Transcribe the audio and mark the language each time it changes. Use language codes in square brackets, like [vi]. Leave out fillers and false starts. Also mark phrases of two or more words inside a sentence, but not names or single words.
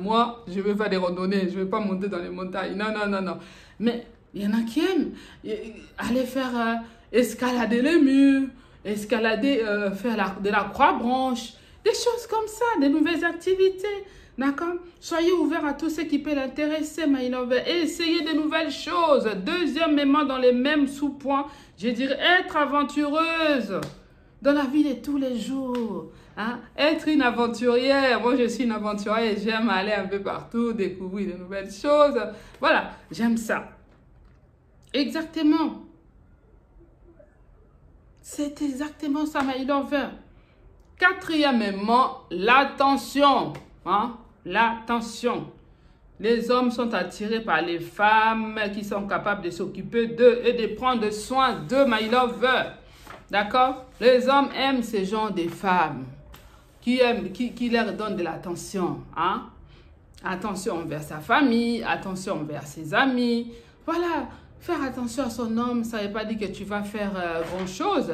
[fr] Moi, je veux faire des randonnées. Je ne veux pas monter dans les montagnes. Non, non, non, non. Mais il y en a qui aiment. Aller faire escalader les murs, escalader, faire de la croix-branche. Des choses comme ça, des nouvelles activités. D'accord? Soyez ouverts à tout ce qui peut l'intéresser, [en] my lover. [fr] Et essayez de nouvelles choses. Deuxièmement, dans les mêmes sous-points, je dirais être aventureuse. Dans la vie de tous les jours, hein? Être une aventurière. Moi, je suis une aventurière et j'aime aller un peu partout, découvrir de nouvelles choses. Voilà, j'aime ça. Exactement. C'est exactement ça, [en] my lover. [fr] Quatrièmement, l'attention. Hein? L'attention. Les hommes sont attirés par les femmes qui sont capables de s'occuper d'eux et de prendre soin d'eux, [en] my lover. [fr] D'accord? Les hommes aiment ce genre de femmes qui leur donnent de l'attention. Hein? Attention envers sa famille, attention envers ses amis. Voilà, faire attention à son homme, ça ne veut pas dire que tu vas faire grand-chose.